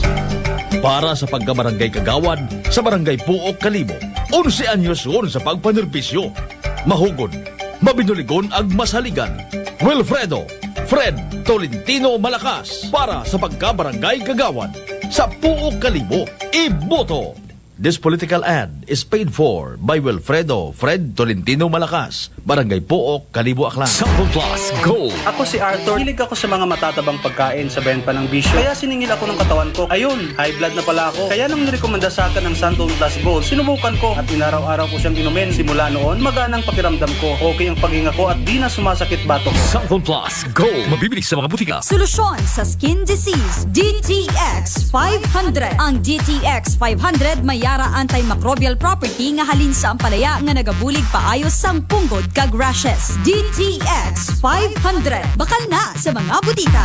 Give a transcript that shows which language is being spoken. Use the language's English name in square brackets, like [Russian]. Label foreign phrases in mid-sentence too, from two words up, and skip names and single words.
[Aklanon] Para sa pagkabarangay Kagawad sa Barangay Puok, Kalibo. 11 anyos yun sa pagpanerbisyo. Mahugod, mabinuligon ag masaligan. Wilfredo Fred Tolentino Malakas. Para sa pagkabarangay Kagawad sa Puok, Kalibo. Iboto. [English] This political ad is paid for by Wilfredo Fred Tolentino Malakas, Barangay Puok, Kalibo, Aklan. [Filipino] Santon Plus Gold. Ako si Arthur. Hilig ako sa mga matatabang pagkain sa benta ng bisyo. Kaya siningil ako ng katawan ko. Ayun, high blood na pala ako. Kaya nang nirekomenda sa akin ng Santon Plus Gold, sinubukan ko at inaraw-araw ko siyang inumin. Simula noon, maganang pakiramdam ko. Okay ang paghinga ko at di na sumasakit batok. Santon Plus Gold. Mabibili sa mga butika. [Hiligaynon] Solusyon sa [English] skin disease. [Hiligaynon] DTX 500. Ang DTX 500 may yara antimicrobial property nga halin sa ampalaya nga nagabulig paayos sang punggod kag rashes. DTX 500. Bakal na sa mga butika.